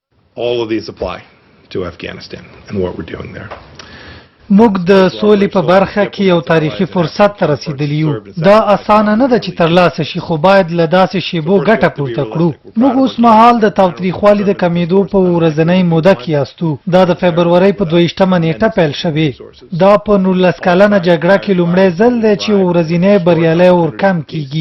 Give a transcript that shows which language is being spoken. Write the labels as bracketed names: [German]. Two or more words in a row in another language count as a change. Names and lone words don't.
[English] all of these apply to Afghanistan and what we're doing there. [Pashto] موږ د سولې په برخه کې یو تاریخي فرصت ته رسیدلی یو. دا اسانه نه ده چې ترلاسه شي، خو باید له داسې شیبو ګټه پورته کړو. موږ اوس مهال د تاوتریخوالي د کمیدو په ورځنۍ موده کې یاستو. دا د فبرورۍ په 22مه نیټه پیل شوې. دا په 19 کلنه جګړه کې لومړی ځل دی چې ورځنی بریالی ورکم کیږي.